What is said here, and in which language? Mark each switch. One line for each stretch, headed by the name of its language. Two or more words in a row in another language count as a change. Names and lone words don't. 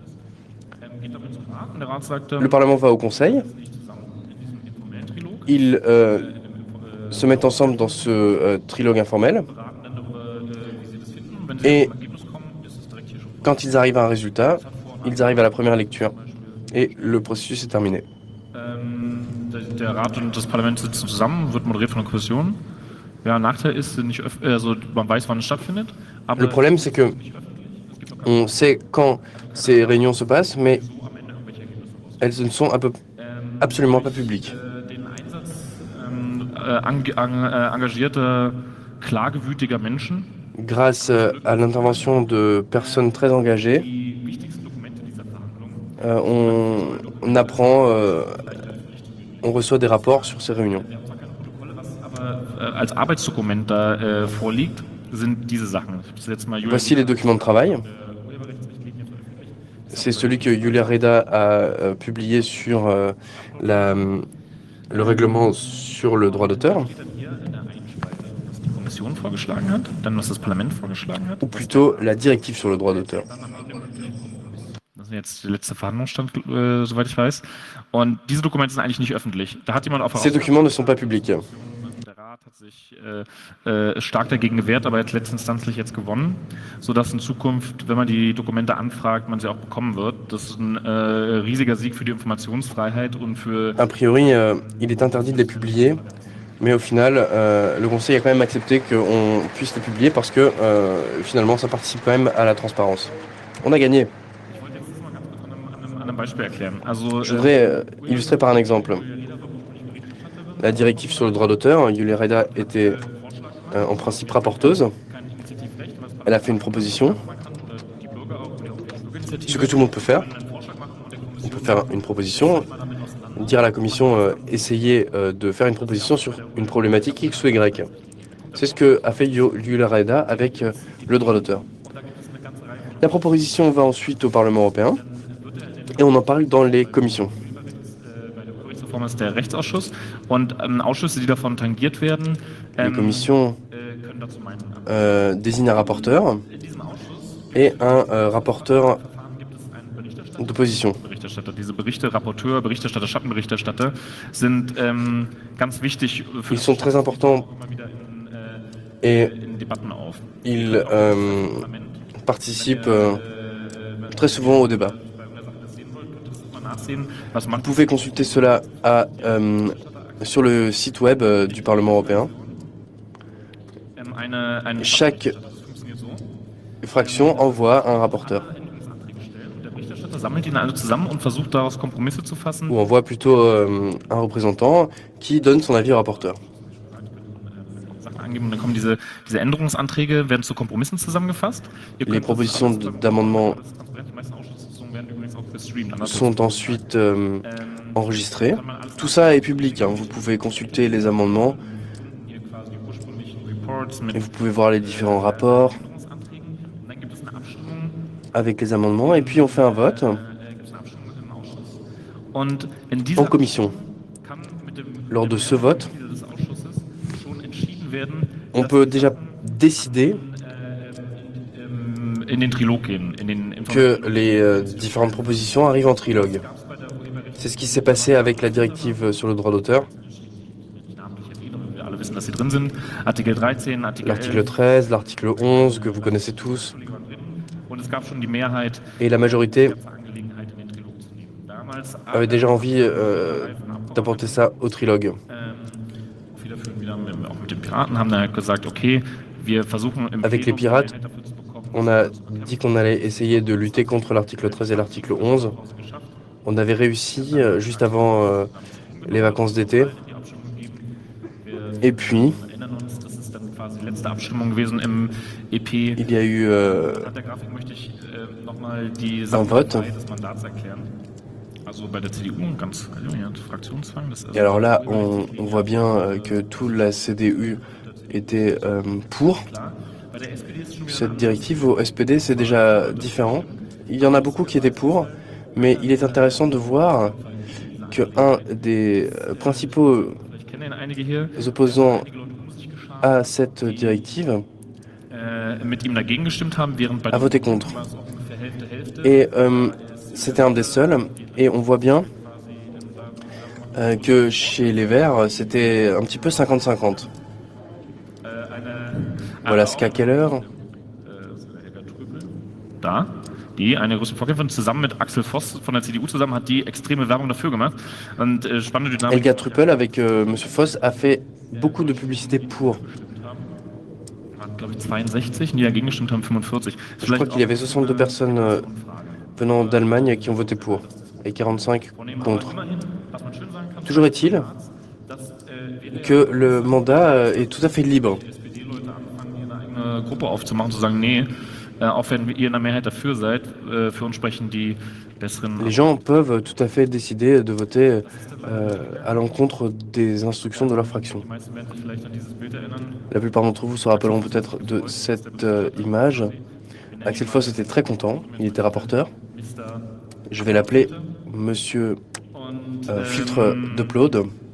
French: Le Parlement va au Conseil. Ils se mettent ensemble dans ce trilogue informel. Et quand ils arrivent à un résultat, ils arrivent à la première lecture. Et le processus est terminé.
German: Der Rat und das Parlament sitzen zusammen, wird moderiert von der Kommission. Ja, Nachteil ist, man weiß, wann es stattfindet.
French: Le problème, c'est que on sait quand ces réunions se passent, mais elles ne sont absolument pas publiques.
German: Engagierte klagewütiger Menschen.
French: Grâce à l'intervention de personnes très engagées,
German: Die wichtigsten Dokumente dieser Verhandlungen.
French: on apprend, on reçoit des rapports sur ces réunions.
German: Aber als Arbeitsdokument da vorliegt, sind diese Sachen. Ich habe das letzte Mal Julia
French: Voici les documents de travail. C'est celui que Julia Reda a publié sur le règlement sur le droit d'auteur,
German: steht dann hier in der einen Spalte, was die Kommission vorgeschlagen hat, dann was das Parlament vorgeschlagen hat.
French: ou plutôt la directive sur le droit d'auteur.
German: Das ist jetzt der letzte Verhandlungsstand, soweit ich weiß. Und diese Dokumente sind eigentlich nicht öffentlich. Da hat jemand auf
French: Ces documents ne sont pas publics.
German: Der Rat hat sich stark dagegen gewehrt, aber jetzt letztinstanzlich jetzt gewonnen, sodass in Zukunft, wenn man die Dokumente anfragt, man sie auch bekommen wird. Das ist ein riesiger Sieg für die Informationsfreiheit und für...
French: A priori, il est interdit de les publier, mais au final, le Conseil a quand même accepté qu'on puisse les publier parce que finalement, ça participe quand même à la transparence. On a gagné.
German: Ich wollte jetzt das mal ganz kurz an einem Beispiel erklären. Also,
French: Je voudrais illustrer par un exemple. La directive sur le droit d'auteur, Julia Reda était en principe rapporteuse. Elle a fait une proposition, ce que tout le monde peut faire. On peut faire une proposition, dire à la Commission, essayer de faire une proposition sur une problématique X ou Y. C'est ce que a fait Julia Reda avec le droit d'auteur. La proposition va ensuite au Parlement européen et on en parle dans les commissions.
German: Reform ist der Rechtsausschuss und Ausschüsse, die davon tangiert werden,
French: Les commissions
German: können dazu meinen.
French: désignent un rapporteur
German: In diesem Ausschuss
French: et un rapporteur
German: gibt es einen Berichterstatter.
French: d'opposition.
German: Berichterstatter. Diese Berichte, Rapporteur, Berichterstatter, Schattenberichterstatter sind ganz wichtig für
French: Ils sont très importants
German: immer wieder
French: et
German: in Debatten auf.
French: ils participent très souvent au débat.
German: Was
French: Vous
German: macht
French: pouvez consulter cela sur le site web du Parlement européen.
German: eine
French: Chaque
German: funktioniert so.
French: fraction envoie un rapporteur,
German: Änderungsanträge stellen und der Berichterstatter sammelt ihn alle zusammen und versucht daraus Kompromisse zu fassen.
French: ou envoie plutôt un représentant qui donne son avis au rapporteur.
German: Sachen angeben und dann kommen diese Änderungsanträge, werden zu Kompromissen zusammengefasst. Ihr
French: Les
German: könnt das
French: propositions
German: alles-
French: d'amendement
German: das ist transparent. Die meisten Ausschusssitzungen werden übrigens auch gestreamt.
French: sont ensuite enregistrées. Tout ça est public, hein. Vous pouvez consulter les amendements
German: Hier quasi die ursprünglichen Reports mit
French: et vous pouvez voir les différents rapports
German: Änderungsanträgen. Und dann gibt es eine Abstimmung.
French: avec les amendements et puis on fait un vote
German: Gibt es eine Abstimmung im Ausschuss. Und in
French: en
German: dieser
French: commission.
German: kann mit dem
French: Lors de ce vote,
German: des Ausschusses schon entschieden werden,
French: on peut déjà décider
German: in den Trilog gehen, in den
French: que les différentes propositions arrivent en trilogue. C'est ce qui s'est passé avec la directive sur le droit d'auteur,
German: Wir alle wissen, dass sie drin sind. Artikel 13, Artikel
French: l'article 11. 13, l'article 11 que vous connaissez tous,
German: Und es gab schon die Mehrheit
French: et la majorité
German: der Angelegenheit in den Trilog zu nehmen. Damals
French: avait déjà envie d'apporter ça au trilogue.
German: viele führen wieder auch mit den Piraten, haben dann halt gesagt, okay, wir versuchen im
French: Avec les
German: Plenum
French: pirates,
German: eine Mehrheit dafür zu bekommen,
French: On a dit qu'on allait essayer de lutter contre l'article 13 et l'article 11. On avait réussi juste avant les vacances d'été.
German: die Abstimmung geben. Wir
French: Et puis,
German: erinnern uns, das ist dann quasi die letzte Abstimmung gewesen im EP.
French: il y a eu
German: Anhand der Grafik möchte ich nochmal die
French: vote.
German: Sachverhalte des Mandats erklären. Also bei der CDU, ganz ja, Fraktionszwang. Das
French: et alors là, on voit bien que toute la CDU était pour
German: klar. Bei der SPD ist schon wieder
French: cette directive. Au SPD, c'est déjà différent. Il y en a beaucoup qui étaient pour, mais il est intéressant de voir que un des principaux
German: ich kenne ja einige hier,
French: opposants
German: einige Leute um sich geschart,
French: à cette directive
German: mit ihm dagegen gestimmt haben, während bei
French: a voté contre.
German: war es auch ungefähr Hälfte.
French: Et c'était un des seuls. Et on voit bien que chez les Verts, c'était un petit peu 50-50. Voilà Ska Keller.
German: Da, die, eine größere Vorkämpferin, zusammen mit Axel Voss von der CDU zusammen, hat die extreme Werbung dafür gemacht. Und spannende Dynamik. Helga Truppel,
French: avec Monsieur Voss, a fait beaucoup de publicité pour.
German: Waren, glaube ich, 62, die dagegen gestimmt haben, 45.
French: Je crois qu'il y avait 62 personnes venant d'Allemagne qui ont voté pour et 45 contre. Toujours est-il que le mandat est tout à fait libre.
German: Gruppe aufzumachen, zu sagen, nee, auch wenn ihr in der Mehrheit dafür seid, für uns sprechen die besseren...
French: Les gens peuvent tout à fait décider de voter à l'encontre des instructions de leur fraction. La plupart d'entre vous se rappelleront peut-être de cette image. Axel Voss était très content, il était rapporteur. Je vais l'appeler Monsieur Filtre d'Upload.